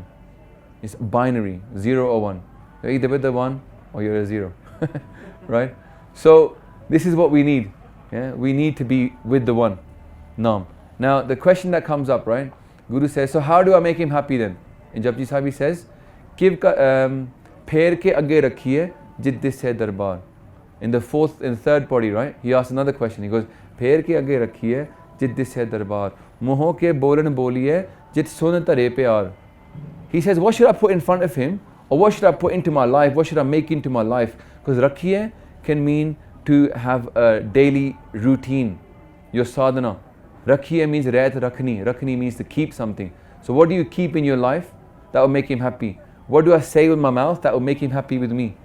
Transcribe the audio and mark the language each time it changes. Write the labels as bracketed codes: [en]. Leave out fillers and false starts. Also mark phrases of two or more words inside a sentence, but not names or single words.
[en] It's binary, 0 or 1. You're either with the 1 or you're a 0. Right? So this is what we need. Yeah? We need to be with the 1, Naam. Now the question that comes up, right? Guru says, so how do I make him happy then? In Japji Sahib he says, [pa] ਕਿਵ ਕਾ ਫੇਰ ਕੇ ਅੱਗੇ ਰੱਖੀਐ ਜਿੱਦੀ ਸੇ ਦਰਬਾਰ. [en] In the third body, right? He asks another question. He goes, [pa] ਫੇਰ ਕੇ ਅੱਗੇ ਰੱਖੀਐ ਜਿੱਦੀ ਸੇ ਦਰਬਾਰ। ਮੋਹੋ ਕੇ ਬੋਲਣ ਬੋਲੀਐ ਜਿਤ ਸੁਣ ਤਾਰੇ ਪਿਆਰ. [en] He says, what should I put in front of him? Or what should I put into my life? What should I make into my life? Because rakhiye can mean to have a daily routine, your sadhana. Rakhiye means [pa] ਰਹਤ ਰੱਖਣੀ. [en] Rakhni means to keep something. So what do you keep in your life that will make him happy? What do I say with my mouth that will make him happy with me?